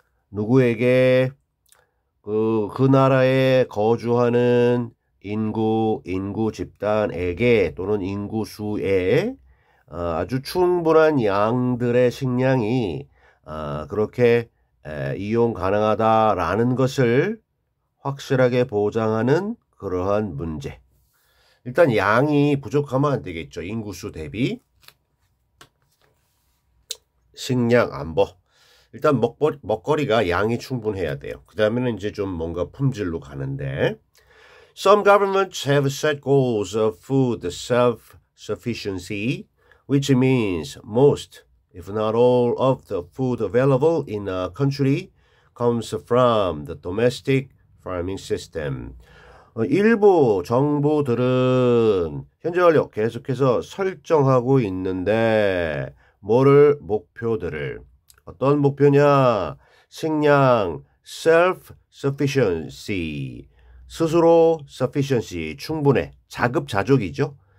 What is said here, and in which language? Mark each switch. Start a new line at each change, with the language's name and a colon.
Korean: 누구에게 그 나라에 거주하는 인구 집단에게 또는 인구수에 아주 충분한 양들의 식량이 그렇게 이용 가능하다라는 것을 확실하게 보장하는 그러한 문제. 일단 양이 부족하면 안 되겠죠. 인구수 대비. 식량 안보. 일단 먹거리가 양이 충분해야 돼요. 그 다음에는 이제 좀 뭔가 품질로 가는데
English: Some governments have set goals of food self-sufficiency, which means most, if not all, of the food available in a country comes from the domestic farming system.
Korean: 일부 정부들은 현재 완료 계속해서 설정하고 있는데 목표들을 어떤 목표냐 식량 self-sufficiency 스스로 sufficiency 충분해 자급자족이죠.